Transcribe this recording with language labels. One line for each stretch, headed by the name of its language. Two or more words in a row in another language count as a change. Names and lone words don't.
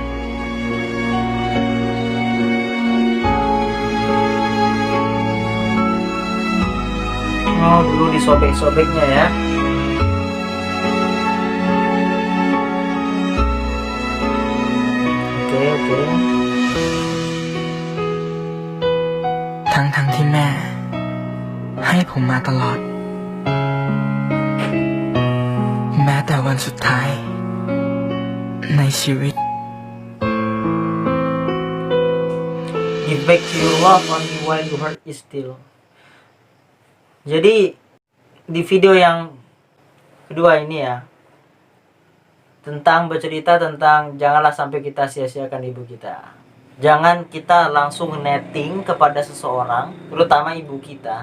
Indonesian: Oh, dulu disobek-sobeknya ya. Oke.
Thai: ทั้งที่แม่ ให้ผมมาตลอด แม้แต่วันสุดท้าย ในชีวิต
English: Give back your love only while your heart is still.
Indonesian: Jadi di video yang kedua ini ya, tentang bercerita tentang janganlah sampai kita sia-siakan ibu kita. Jangan kita langsung netting kepada seseorang, terutama ibu kita.